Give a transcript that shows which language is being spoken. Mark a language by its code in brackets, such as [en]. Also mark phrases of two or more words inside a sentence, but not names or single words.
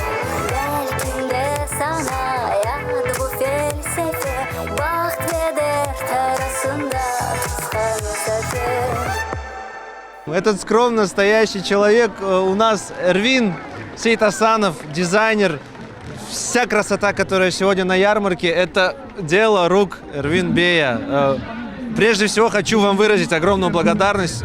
[crh] belki de sana yadı bu felsefe. Baht ve dert arasında kısa mesafe. [ru] Этот скромно стоящий человек у нас Эрвин Сейтасанов, дизайнер. Вся красота, которая сегодня на ярмарке, это дело рук Эрвин Бея. Прежде всего хочу вам выразить огромную благодарность.